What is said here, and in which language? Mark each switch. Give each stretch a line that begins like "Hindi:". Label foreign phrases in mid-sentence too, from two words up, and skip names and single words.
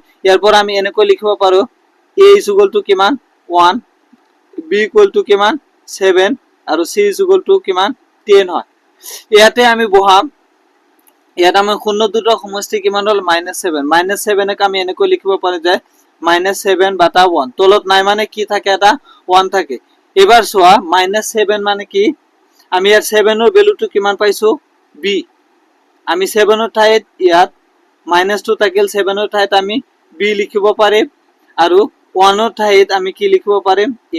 Assamese: ইয়াৰ পৰা আমি এনেকৈ লিখিব পাৰো
English: a is equal to
Assamese: কিমান 1,
English: b equal to
Assamese: কিমান 7 আৰু
English: c is equal to
Assamese: কিমান 10 হয়। ইয়াতে আমি বহাম, ইয়াত আমি শূন্য দুটাৰ সমষ্টি কিমান হল -7, -7 ক আমি এনেকৈ লিখিব পাৰো যে -7 বাটা 1, তলত নাই মানে কি থাকে এটা 1 থাকে। এবাৰ চোৱা -7 মানে কি, আমি ইয়াত 7 এর ভ্যালুটো কিমান পাইছো b, আমি 7 এর ঠাইত ইয়াত -2 থাকিল, 7 এর ঠাইত আমি b লিখিব পাৰিম আৰু 1 এর ঠাইত আমি কি লিখিব পাৰিম a।